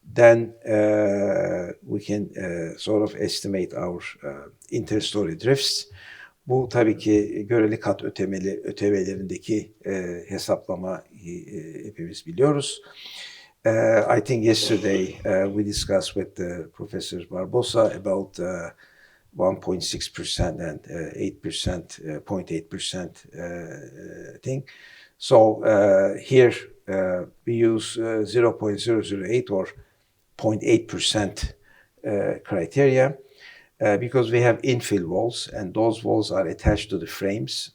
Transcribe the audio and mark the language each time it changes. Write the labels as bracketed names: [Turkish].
[English] then we can sort of estimate our interstory drifts. [Turkish] Bu tabii ki göreli kat ötemelerindeki hesaplama hepimiz biliyoruz. [English] I think yesterday we discussed with Professor Barbosa about 1.6% and 8%, 0.8% thing. So here we use 0.008 or 0.8% criteria because we have infill walls and those walls are attached to the frames.